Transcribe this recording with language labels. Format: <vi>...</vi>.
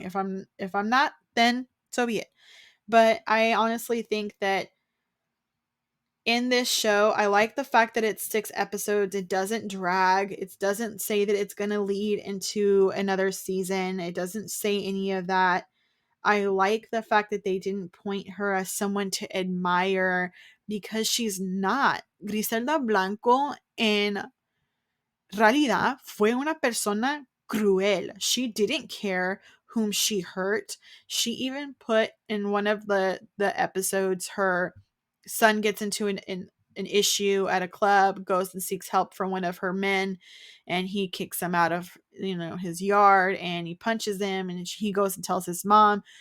<en>If I'm not, then so be it. But I honestly think that in this show, I like the fact that it's 6 episodes. It doesn't drag. It doesn't say that it's going to lead into another season. It doesn't say any of that. I like the fact that they didn't point her as someone to admire, because she's not.</en> <es>Griselda Blanco en realidad fue una persona cruel.</es> <en>She didn't care whom she hurt. She even put in one of the episodes, her son gets into an issue at a club, goes and seeks help from one of her men, and he kicks him out of his yard, and he punches him, and he goes and tells his mom.</en>